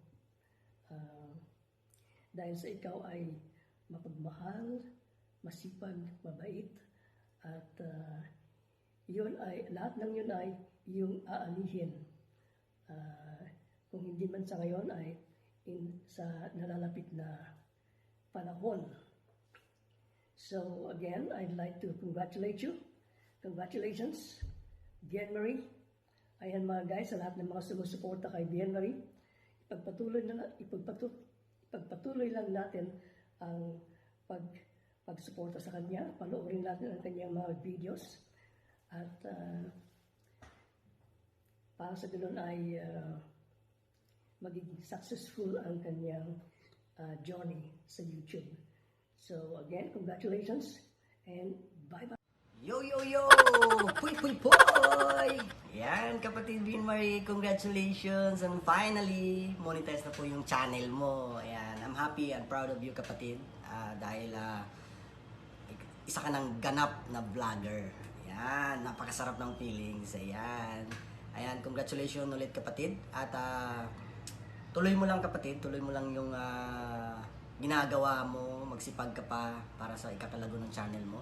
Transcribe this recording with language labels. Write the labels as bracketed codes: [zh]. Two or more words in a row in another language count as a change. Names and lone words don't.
[tl] dahil sa ikaw ay mapagmahal, masipag, mabait at yun ay lahat ng yun ay yung aalihin. Kung hindi man sa ngayon ay sa nalalapit na panahon. [en] So again, I'd like to congratulate you. Congratulations, VIENE Marie. [tl] Ayan mga guys, sa lahat ng mga sumusuporta kay VIENE Marie, ipagpatuloy lang natin ang pagsuporta sa kanya. Panoorin natin ang kanyang mga videos. At para sa ganun ay magiging successful ang kanyang journey sa YouTube. [en] So again, congratulations and bye-bye. Yo, yo, yo! Puy, puy, puy! [tl] Yan, kapatid VIENE Marie, congratulations! [en] And finally, [tl] monetize na po yung channel mo. Ayan, [en] I'm happy and proud of you, [tl] kapatid. Dahil isa ka ng ganap na vlogger. Ayan, napakasarap ng feelings. Ayan. Ayan, congratulations ulit, kapatid. At tuloy mo lang, kapatid. Tuloy mo lang yung ginagawa mo, magsipag ka pa para sa ikakalago ng channel mo.